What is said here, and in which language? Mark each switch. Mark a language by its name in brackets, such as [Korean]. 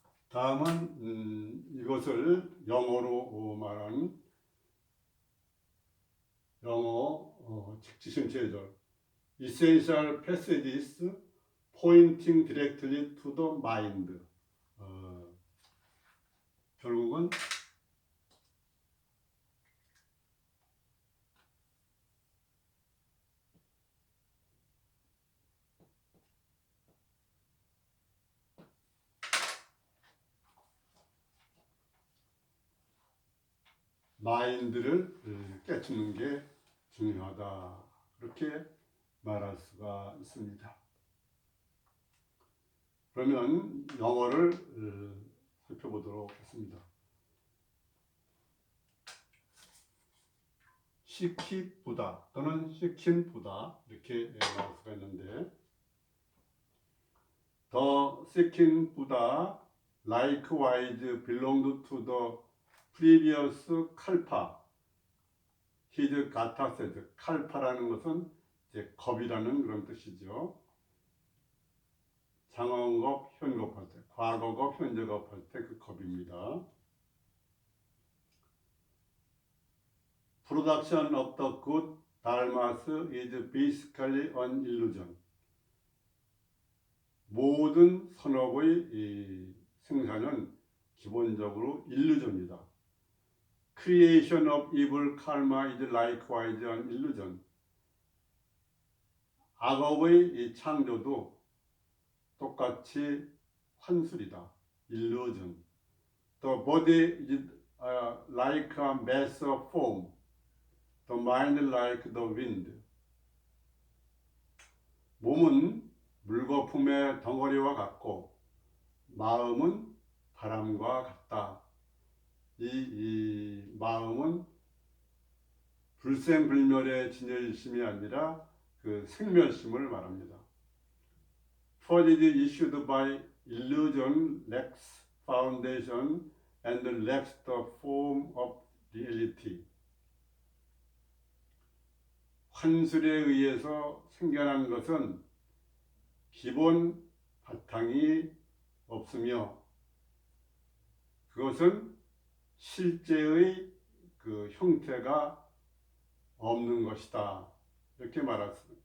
[Korean] 다음은 이것을 영어로 말한 영어 직지심체절 [English] Essential passages pointing directly to the mind. [Korean] 결국은 마인드를 깨트는 게 중요하다. 그렇게 말할 수가 있습니다. 그러면 영어를 살펴보도록 하겠습니다. 시키부다 또는 시킨부다 이렇게 말할 수가 있는데 [English] The seeking Buddha likewise belonged to the previous kalpa. His Gatha said, [Korean] 칼파라는 것은 이제 겁이라는 그런 뜻이죠. 장원겁, 현겁할 때, 과거겁, 현재겁할 때 그 겁입니다. [English] Production of the good dharmas is basically an illusion. [Korean] 모든 선업의 생산은 기본적으로 일루전이다. [English] Creation of evil karma is likewise an illusion. [Korean] 악업의 창조도 똑같이 환술이다. [English] illusion. The body is like a mass of foam. The mind like the wind. [Korean] 몸은 물거품의 덩어리와 같고 마음은 바람과 같다. 이 마음은 불생불멸의 진여일심이 아니라 그 생멸심을 말합니다. [English] For it is issued by illusion lacks foundation and lacks the form of reality. [Korean] 환술에 의해서 생겨난 것은 기본 바탕이 없으며 그것은 실제의 그 형태가 없는 것이다. 이렇게 말했습니다.